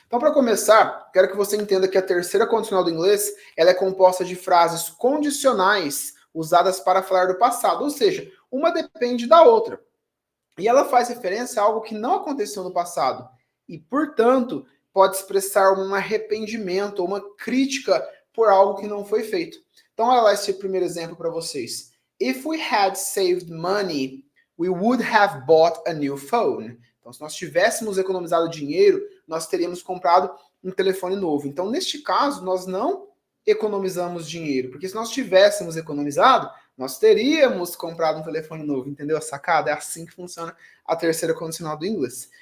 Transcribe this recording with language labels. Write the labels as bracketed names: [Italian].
[Portuguese] Então, para começar, quero que você entenda que a terceira condicional do inglês ela é composta de frases condicionais usadas para falar do passado, ou seja, uma depende da outra. E ela faz referência a algo que não aconteceu no passado e, portanto, pode expressar um arrependimento ou uma crítica por algo que não foi feito. Então, olha lá esse primeiro exemplo para vocês. [English] If we had saved money, we would have bought a new phone. [Portuguese] Então, se nós tivéssemos economizado dinheiro, nós teríamos comprado um telefone novo. Então, neste caso, nós não economizamos dinheiro, porque se nós tivéssemos economizado, nós teríamos comprado um telefone novo, entendeu a sacada? É assim que funciona a terceira condicional do inglês.